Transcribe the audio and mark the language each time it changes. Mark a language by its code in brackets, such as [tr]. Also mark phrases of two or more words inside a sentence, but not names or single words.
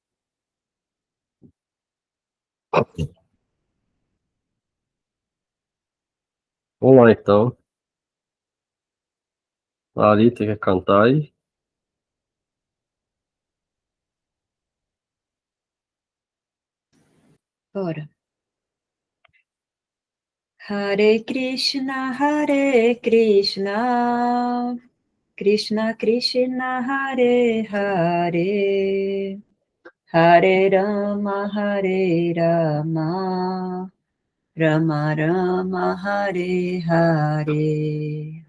[pt] Vamos lá, então. A Alita quer cantar aí? Bora. [sa] हरे कृष्ण, कृष्ण कृष्ण, हरे हरे, हरे राम, राम राम, हरे हरे.